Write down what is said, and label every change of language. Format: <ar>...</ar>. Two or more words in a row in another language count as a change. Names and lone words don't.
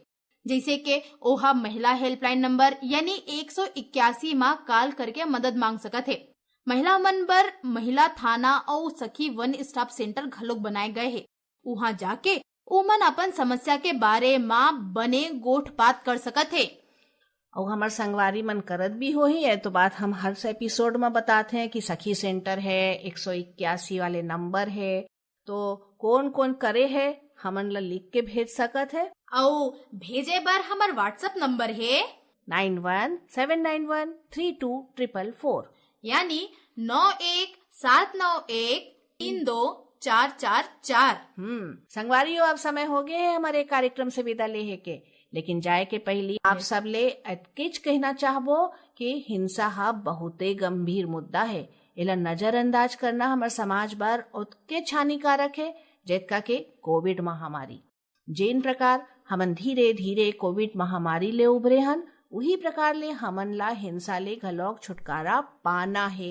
<hne>जैसे के ओहा महिला</hne> <en>helpline number</en> <hne>यानी 181 माँ कॉल करके मदद मांग सकत है। महिला मन बर महिला थाना और सखी वन स्टॉप सेंटर घलोक बनाए गए है। वहाँ जाके ओमन अपन समस्या के बारे में बने गोठ बात कर सकत है। और हमार संगवारी मन करत भी हो ही है तो बात हम हर एपिसोड में बताते हैं कि सखी सेंटर है, 181 वाले नंबर है, तो कौन कौन करे है हमन ला लिख के भेज सकत है। और भेजे बर हमार व्हाट्सएप नंबर है 9179132444 यानी 9179132444। संगवारियों अब समय हो गए है हमारे कार्यक्रम से विदा लेहे के, लेकिन जाए के पहले आप सब ले अटकिच कहना चाहबो कि हिंसा हा बहुते गंभीर मुद्दा है। इला नजरअंदाज करना हमारे समाज बर उतके हानिकारक है जेतका के कोविड महामारी। जेन प्रकार हमन धीरे धीरे कोविड महामारी ले उभरे हन उही प्रकार ले हमन ला हिंसा ले घलोक छुटकारा पाना है।</hne>